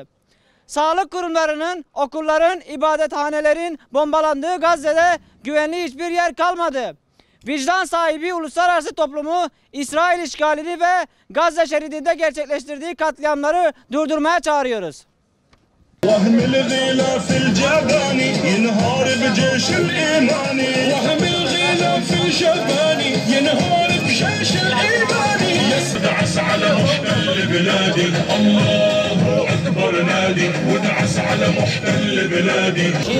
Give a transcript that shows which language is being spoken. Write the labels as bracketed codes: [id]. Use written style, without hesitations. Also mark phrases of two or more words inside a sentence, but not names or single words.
[tr] Sağlık kurumlarının, okulların, ibadethanelerin bombalandığı Gazze'de güvenli hiçbir yer kalmadı. Vicdan sahibi uluslararası toplumu İsrail işgalini ve Gazze şeridinde gerçekleştirdiği katliamları durdurmaya çağırıyoruz. [ar] وهم الغلاف الجباني ينهار بجيش الإيماني وهم الغلاف الجباني ينهار بجيش الإيماني يدعس على محتل بلادي الله أكبر نادي ودعس على محتل بلادي